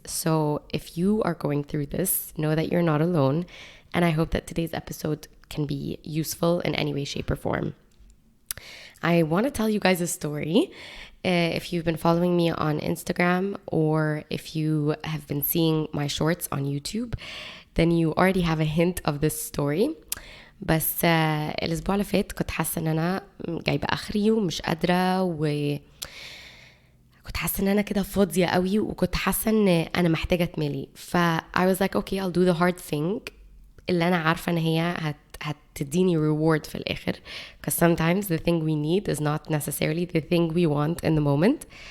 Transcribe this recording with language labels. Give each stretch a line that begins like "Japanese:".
English: So if you are going through this, know that you're not alone, and I hope that today's episode can be useful in any way, shape, or form. I want to tell you guys a story, If you've been following me on Instagram or if you have been seeing my shorts on YouTube, then you already have a hint of this story.
Arabic: بس الأسبوع اللي فات كنت حاسة إن أنا جايبة آخري ومش قادرة، وكنت حاسة إن أنا كده فاضية قوي، وكنت حاسة إن أنا محتاجة أتملي.
English: I was like okay, I'll do the hard thing
Arabic: اللي أنا عارفة إن هي هتديني
English: reward
Arabic: في الآخر.
English: Because sometimes the thing we need is not necessarily the thing we want in the moment.